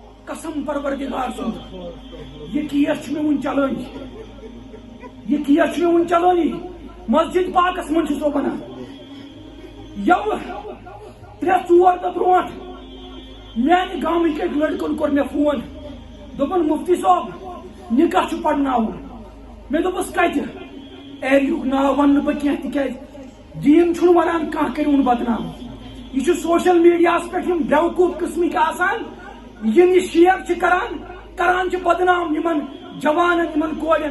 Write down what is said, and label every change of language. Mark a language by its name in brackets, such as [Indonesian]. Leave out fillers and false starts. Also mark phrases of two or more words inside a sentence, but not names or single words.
[Kashmiri] قسم پروردگار سند یہ کیس میں ون چلانی یہ کیس میں ون چلانی مسجد پاکس من سو بنا یو 3-4 دہ برونٹ میانہ گامک ایک لڑکن کور مے فون دپن مفتی صاحب نکاح چھ پڑھناون مے دپس کتہ ایریک ناو ون بہ کی تکیاز دین چھن ونان کانٛہہ کٔرِوُن بدنام یہ چھ سوشل میڈیاہس پٮ۪ٹھ یم بیوقوف قسمک آسان یم یہ شیئر چھ کران چھ بدنام یمن جوانن یمن کورین